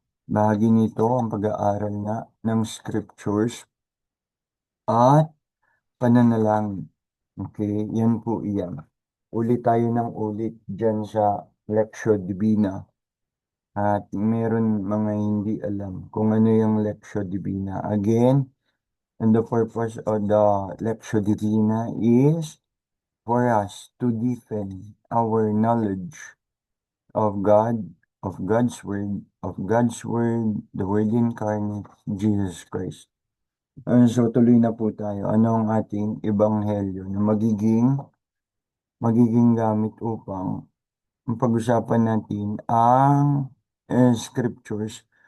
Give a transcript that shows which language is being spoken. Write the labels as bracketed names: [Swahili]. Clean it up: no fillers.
[Filipino] Bahagi nito ang pag-aaral na ng scriptures at pananalangin. Okay, yan po iyan. Ulit tayo ng ulit dyan sa Lectio Divina. At meron mga hindi alam kung ano yung Lectio Divina. [English] Again, and the purpose of the Lectio Divina is for us to deepen our knowledge of God, of God's Word, the Word incarnate, Jesus Christ. [Filipino] So tuloy na po tayo. Ano ang ating ebanghelyo na magiging gamit upang pag-usapan natin ang scriptures.